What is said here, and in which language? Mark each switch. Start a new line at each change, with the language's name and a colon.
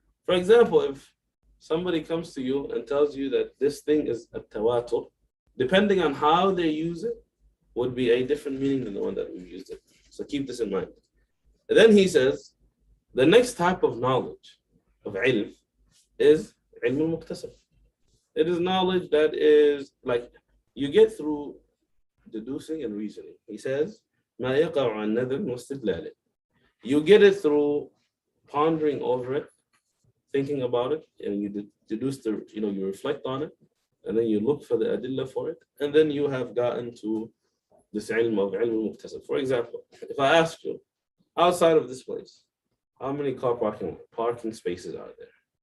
English: For example, if somebody comes to you and tells you that this thing is a tawatur, depending on how they use it, would be a different meaning than the one that we've used it. So keep this in mind. And then he says, the next type of knowledge, of ilm, is ilm al-muktasab. It is knowledge that is like you get through deducing and reasoning. He says,
Arabic: ما يقع عن نذر واستدلال.
English: You get it through pondering over it, thinking about it, and you deduce the, you reflect on it, and then you look for the adilla for it, and then you have gotten to this ilm of ilm al-muktasab. For example, if I ask you, outside of this place, how many car parking spaces are there?